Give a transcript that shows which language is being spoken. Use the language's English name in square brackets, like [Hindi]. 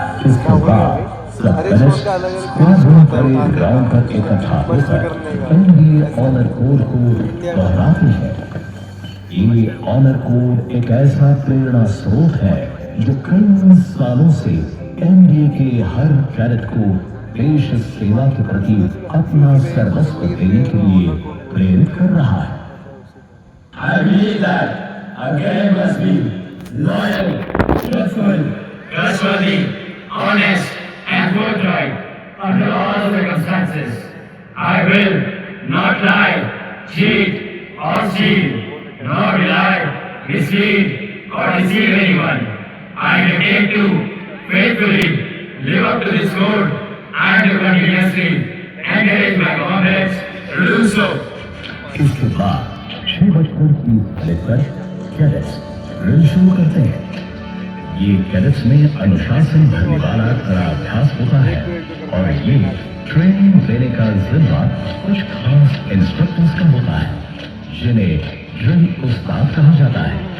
[Hindi] इसके बाद सब कैडेट्स स्क्वाड्रन परेड ग्राउंड पर इकट्ठा होकर एनडीए ऑनर कोड को दोहराते हैं। ये ऑनर कोड एक ऐसा प्रेरणा स्रोत है जो कई सालों से एनडीए के हर कैडेट को देश सेवा के प्रति अपना सर्वस्व देने के लिए प्रेरित कर रहा है। [English] I believe that a cadet must be loyal, truthful, trustworthy, honest, and forthright under all circumstances. I will not lie, cheat, or steal, nor will I mislead or deceive anyone. I undertake to faithfully live up to this code and to continuously encourage my comrades to do so. [Hindi] इसके बाद 6:30 cadets drill शुरू करते हैं। ये cadets में अनुशासन भरने वाला कड़ा अभ्यास होता है और ये ट्रेनिंग देने का जिम्मा कुछ खास इंस्ट्रक्टर्स का होता है, जिन्हें ड्रिल उस्ताद कहा जाता है।